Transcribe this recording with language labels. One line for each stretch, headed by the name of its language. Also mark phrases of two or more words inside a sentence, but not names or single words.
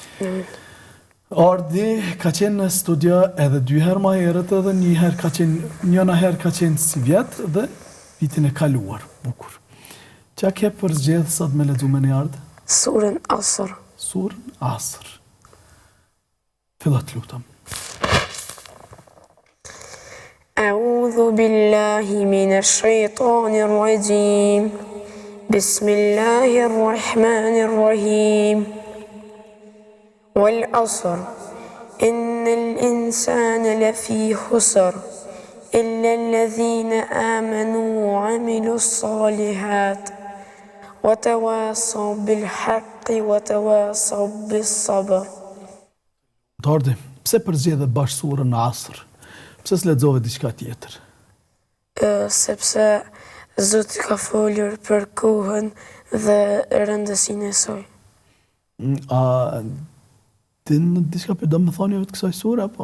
Albanian: Ardi ka qenë në studio edhe 2 herë ma herët edhe njëna herë ka qenë si vjetë dhe vitin e kaluar, bukur. Qa ke për zgjedhë sot me lexu me një Ardi? Surën Asr. Surën Asr. Fillat lutëm.
Arabic: أعوذ بالله من الشيطان الرجيم. Bismillahirrahmanirrahim. والعصر. إن الإنسان لفي خسر. إلا الذين آمنوا وعملوا الصالحات. وتواصوا بالحق وتواصوا بالصبر.
Albanian: Ardi, pse përzgjedhe bash surën në Asr? Pse s'lexove diçka tjetër? Sepse Zoti ka folur për kohën dhe rëndësinë e saj. A din diçka për domethënieve të kësaj sure apo?